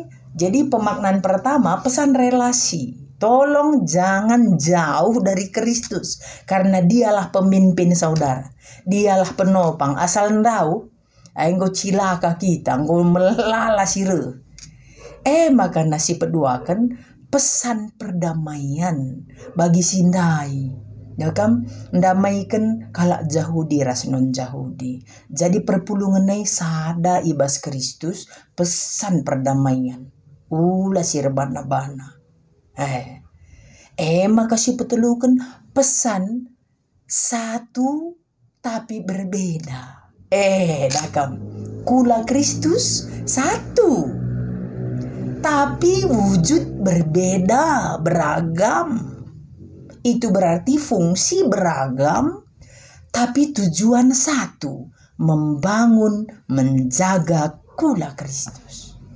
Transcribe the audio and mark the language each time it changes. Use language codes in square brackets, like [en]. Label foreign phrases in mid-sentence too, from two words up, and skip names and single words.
[id] Jadi pemaknaan pertama pesan relasi, tolong jangan jauh dari Kristus karena dialah pemimpin saudara. Dialah penopang. [btx] Asal ndau, enggo cilaka kita, enggo melala sire. Maka nasi peduakan pesan perdamaian bagi sindai. Ya kan, ndamaikan kalak Yahudi ras non Yahudi. Jadi perpulungan nai sada ibas Kristus pesan perdamaian. Ulah sirbana-bana. [id] Maka si petelukan pesan satu tapi berbeda. Dakam. Kula Kristus satu. Tapi wujud berbeda, beragam. Itu berarti fungsi beragam, tapi tujuan satu. Membangun, menjaga kula Kristus.